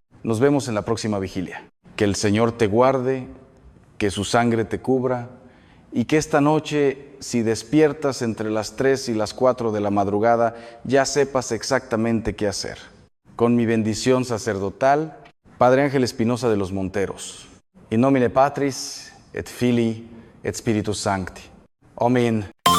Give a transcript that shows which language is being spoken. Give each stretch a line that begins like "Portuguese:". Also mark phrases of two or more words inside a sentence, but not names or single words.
Spanish: Nos vemos en la próxima vigilia. Que el Señor te guarde, que su sangre te cubra, y que esta noche, si despiertas entre las 3 y las 4 de la madrugada, ya sepas exactamente qué hacer. Con mi bendición sacerdotal, Padre Ángel Espinosa de los Monteros.
Latin: In nomine Patris, et Filii, et Spiritus Sancti.
Spanish: Amén.